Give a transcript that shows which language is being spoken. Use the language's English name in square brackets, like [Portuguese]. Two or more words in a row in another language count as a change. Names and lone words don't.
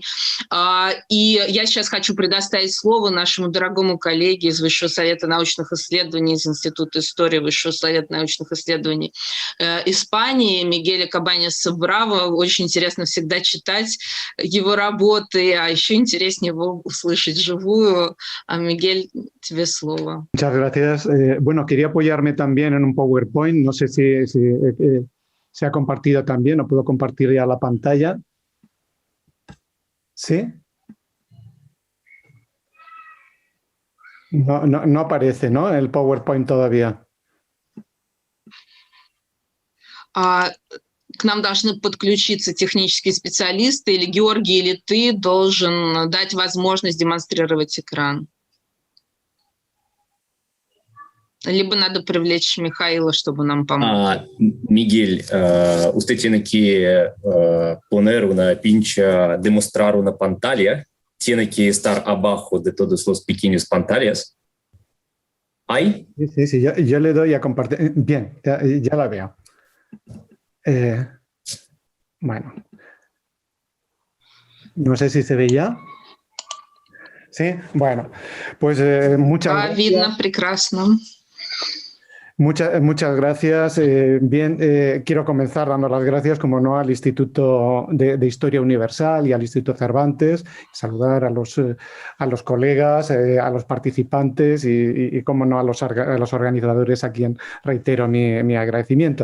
[Russian] И я сейчас хочу предоставить слово нашему дорогому коллеге из Высшего совета научных исследований, из Института истории Высшего совета научных исследований Испании, Мигеля Кабанеса Браво. Очень интересно всегда читать его работы, а еще интереснее его услышать вживую. Мигель, тебе слово. [Spanish] Muchas gracias. Bueno, quería apoyarme también en un PowerPoint. No sé si se ha compartido también o puedo compartir ya la pantalla. ¿Sí? No aparece, ¿no? El PowerPoint todavía. [Russian] К нам должны подключиться технические специалисты, или Георгий, или ты должен дать возможность демонстрировать экран. Lибо надо привлечь Михаила, чтобы нам помочь. [Spanish] Miguel, usted tiene que poner una pincha demostrar una pantalla. Tiene que estar abajo de todos los pequeños pantallas. ¿Hay? Sí, yo le doy a compartir. Bien, ya la veo. Bueno. No sé si se ve ya. Sí, bueno. Pues muchas gracias. [Russian] Видно прекрасно. [Spanish] Muchas gracias. Quiero comenzar dando las gracias, como no, al Instituto de Historia Universal y al Instituto Cervantes, saludar a los colegas, a los participantes y como no, a los organizadores, a quien reitero mi agradecimiento.